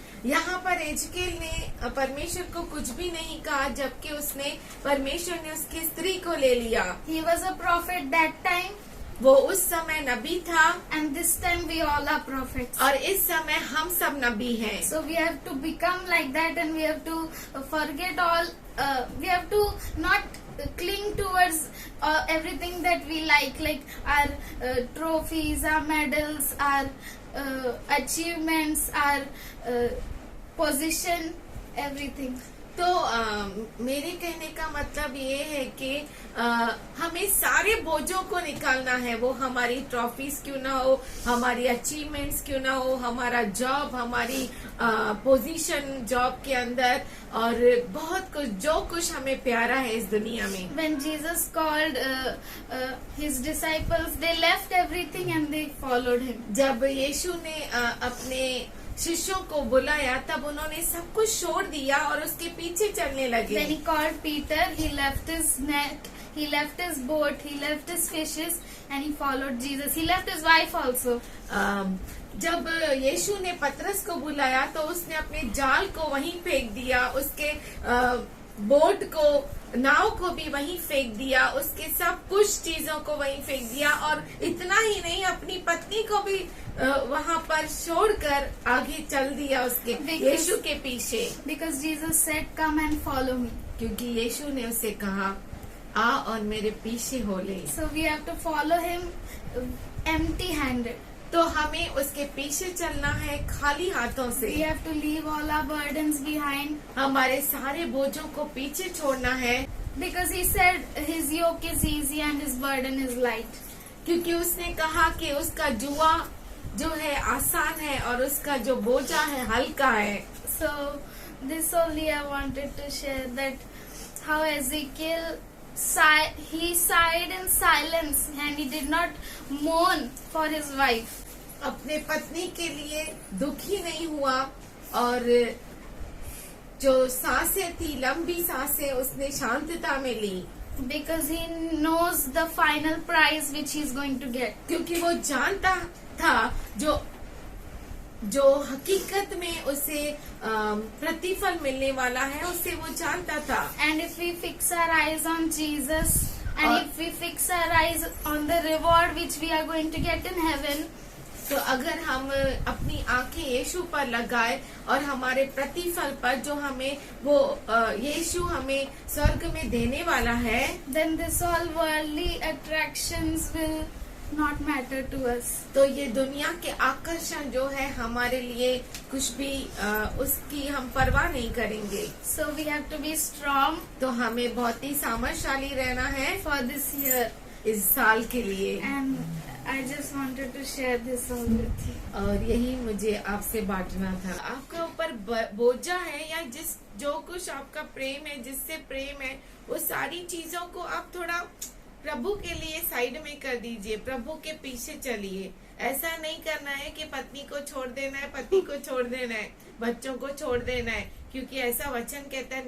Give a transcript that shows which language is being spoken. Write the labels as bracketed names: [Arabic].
[Hindi] यहाँ पर एजकेल ने परमेश्वर को कुछ भी नहीं कहा, जबकि उसने परमेश्वर ने उसकी स्त्री को ले लिया। [English] He was a prophet that time, [Hindi] वो उस समय नबी था, [English] and this time we all are prophets. [Hindi] और इस समय हम सब नबी हैं। [English] So we have to become like that, and we have to forget all. We have to not cling towards everything that we like our trophies, our medals, our achievements, our position, everything. [Hindi] तो मेरे कहने का मतलब ये है कि हमें सारे बोझों को निकालना है, वो हमारी ट्रॉफीज क्यों ना हो, हमारी अचीवमेंट्स क्यों ना हो, हमारा जॉब, हमारी पोजीशन जॉब के अंदर, और बहुत कुछ जो कुछ हमें प्यारा है इस दुनिया में। [English] When Jesus called his disciples, they left everything and they followed him. [Hindi] जब यीशु ने अपने शिष्यों को बुलाया, तब उन्होंने सब कुछ छोड़ दिया और उसके पीछे चलने लगे। [English] When he called Peter, he left his net, he left his boat, he left his fishes, and he followed Jesus. He left his wife also. [Hindi] जब यीशु ने पतरस को बुलाया, तो उसने अपने जाल को वहीं फेंक दिया, उसके बोट को, नाव को भी वहीं फेंक दिया, उसके सब कुछ चीजों को वहीं फेंक दिया, और इतना ही नहीं, अपनी पत्नी को भी वहाँ पर छोड़कर आगे चल दिया उसके यीशु के पीछे। [English] Because Jesus said, "Come and follow me." [Hindi] क्योंकि यीशु ने उसे कहा, आ और मेरे पीछे हो ले। [English] So we have to follow him empty-handed. [Hindi] तो हमें उसके पीछे चलना है खाली हाथों से। [English] We have to leave all our burdens behind. [Hindi] हमारे सारे बोझों को पीछे छोड़ना है, [English] Because he said his yoke is easy and his burden is light. [Hindi] क्योंकि उसने कहा कि उसका जुआ जो है आसान है और उसका जो बोझा है हल्का है। [English] So this only I wanted to share, that how Ezekiel he sighed in silence and he did not mourn for his wife. [Hindi] अपने पत्नी के लिए दुखी नहीं हुआ, और जो सांसें थी, लंबी सांसें उसने शांतता में ली। [English] Because he knows the final prize which he is going to get. [Hindi] क्योंकि वो जानता था जो हकीकत में उसे प्रतिफल मिलने वाला है, उसे वो जानता था। [English] And if we fix our eyes on Jesus, and if we fix our eyes on the reward which we are going to get in heaven, [Hindi] तो अगर हम अपनी आंखें यीशु पर लगाए और हमारे प्रतिफल पर, जो हमें वो यीशु हमें स्वर्ग में देने वाला है, [English] then this all worldly attractions will not matter to us. [Hindi] तो ये दुनिया के आकर्षण जो है हमारे लिए कुछ भी उसकी हम परवाह नहीं करेंगे। [English] So we have to be strong [Hindi] तो हमें बहुत ही सामर्थ्यशाली रहना है [English] for this year. [Hindi] इस साल के लिए। [English] And I just wanted to share this all with you. [Hindi] और यही मुझे आपसे बांटना था। आपका ऊपर बोझा है, या जो कुछ आपका प्रेम है, जिससे प्रेम है, वो सारी चीजों को आप थोड़ा प्रभु के लिए साइड में कर दीजिए, प्रभु के पीछे चलिए। ऐसा नहीं करना है कि पत्नी को छोड़ देना है, पति को छोड़ देना है, बच्चों को छोड़ देना है, क्योंकि ऐसा वचन कहता है।